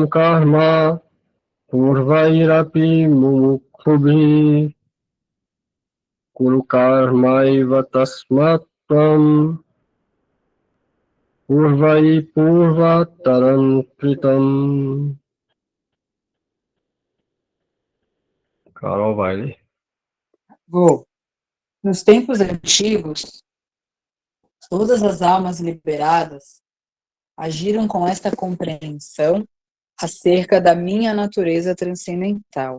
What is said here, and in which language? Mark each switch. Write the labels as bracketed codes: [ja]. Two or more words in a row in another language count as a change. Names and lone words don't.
[sa] कर्म पूर्वैरपि मुमुक्षुभिः कुरु कर्मैव तस्मात् त्वं पूर्वैः पूर्वतरं कृतम्. [pt] Carol vai ler. Vou. Nos tempos antigos, todas as almas liberadas agiram com esta compreensão acerca da minha natureza transcendental.